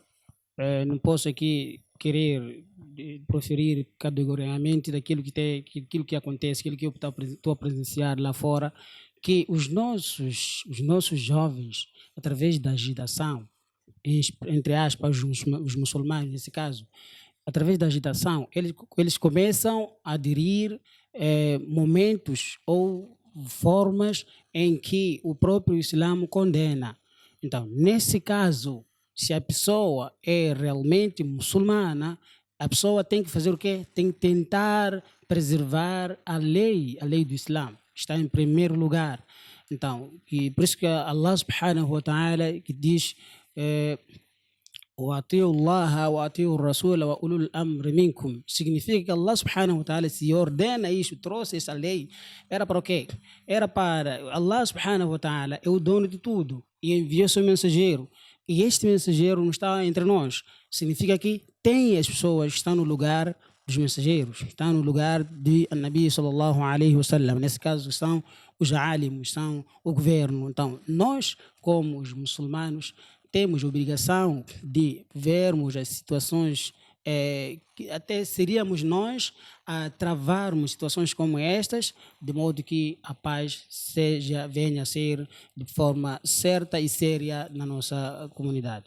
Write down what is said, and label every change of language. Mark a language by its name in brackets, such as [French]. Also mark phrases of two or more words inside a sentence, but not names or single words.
[Portuguese] Não posso aqui querer proferir categoricamente daquilo aquilo que acontece, aquilo que eu estou a presenciar lá fora, que os nossos jovens, através da agitação, entre aspas, os muçulmanos nesse caso, através da agitação, eles começam a aderir momentos ou formas em que o próprio Islã condena. Então, nesse caso, se a pessoa é realmente muçulmana, a pessoa tem que fazer o quê? Tem que tentar preservar a lei do Islã. Está em primeiro lugar. Então, e por isso que [Arabic] الله سبحانه وتعالى [Portuguese] que diz [Arabic] وَأَطِيعُوا اللَّهَ وَأَطِيعُوا الرَّسُولَ وَأُولُو الْأَمْرِ مِنكُم. [Portuguese] Significa que [Arabic] الله سبحانه وتعالى [Portuguese] se ordena isso, trouxe essa lei, era para o quê? Era para [Arabic] الله سبحانه وتعالى [Portuguese] é o dono de tudo e enviou seu mensageiro. E este mensageiro não está entre nós. Significa que tem as pessoas que estão no lugar dos mensageiros, estão no lugar de [Arabic] نبي صلى الله عليه وسلم. [Portuguese] Nesse caso são os alimos, são o governo. Então, nós, como os muçulmanos, temos a obrigação de vermos as situações que até seríamos nós a travarmos situações como estas, de modo que a paz venha a ser de forma certa e séria na nossa comunidade.